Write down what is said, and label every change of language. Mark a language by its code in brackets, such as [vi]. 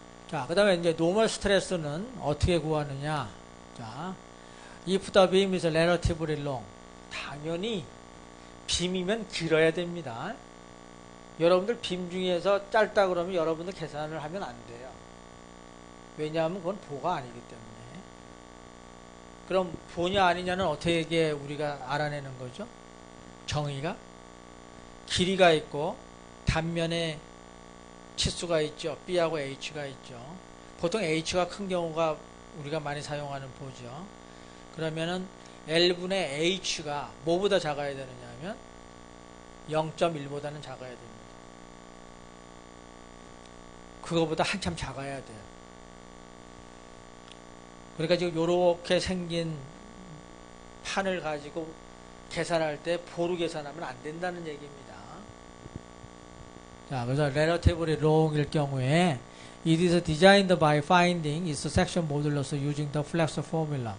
[ko] 자, 그 다음에 이제 노멀 스트레스는 어떻게 구하느냐. [en] 자, if the beam is relatively long. [ko] 당연히 빔이면 길어야 됩니다. 여러분들 빔 중에서 짧다 그러면 여러분들 계산을 하면 안 돼요. 왜냐하면 그건 보가 아니기 때문에. 그럼 보냐 아니냐는 어떻게 우리가 알아내는 거죠? 정의가 길이가 있고 단면에 치수가 있죠. B하고 H가 있죠. 보통 H가 큰 경우가 우리가 많이 사용하는 보죠. 그러면은 L분의 H가 뭐보다 작아야 되느냐 하면 0.1보다는 작아야 됩니다. 그거보다 한참 작아야 돼요. 그러니까 지금 요렇게 생긴 판을 가지고 계산할 때 보루 계산하면 안 된다는 얘기입니다. 자, 그래서 [en] relatively long일 [ko] 경우에 [en] it is designed by finding its section modulus using the flex formula.